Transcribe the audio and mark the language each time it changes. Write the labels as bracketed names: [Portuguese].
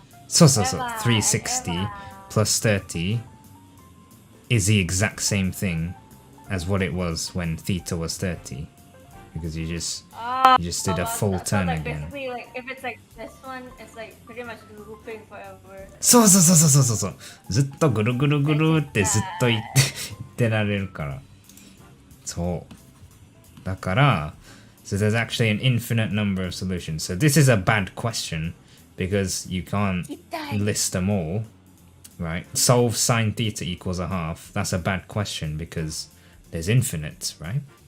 [English] So 360 plus 30 is the exact same thing as what it was when theta was 30, because you just did a full turn like again. Basically, like if it's like this one, it's like pretty much looping forever. [Japanese] そう。ずっとぐるぐるぐるってずっと言ってられるから。そう。 [English] だから、so there's actually an infinite number of solutions. So this is a bad question because you can't list them all, right? Solve sine theta equals a half. That's a bad question because there's infinites, right?